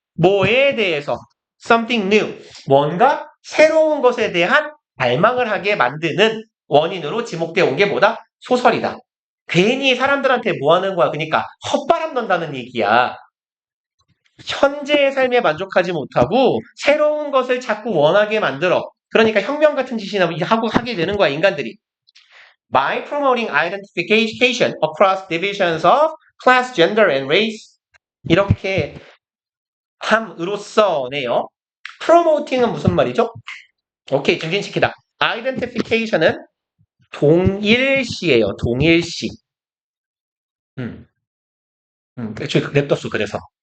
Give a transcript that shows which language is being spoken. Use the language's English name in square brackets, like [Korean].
[Korean] 뭐에 대해서 [English] something new [Korean] 뭔가 새로운 것에 대한 발망을 하게 만드는 원인으로 지목되어 온 게 뭐다? 소설이다. 괜히 사람들한테 뭐 하는 거야? 그러니까 헛바람 넣는다는 얘기야. 현재의 삶에 만족하지 못하고 새로운 것을 자꾸 원하게 만들어. 그러니까 혁명 같은 짓이나 하게 되는 거야, 인간들이. [English] By promoting identification across divisions of class, gender, and race. [Korean] 이렇게 함으로써네요. promoting은 무슨 말이죠? 오케이, 증진시키다. identification은 동일시예요, 동일시. 냅뒀어, 그래서.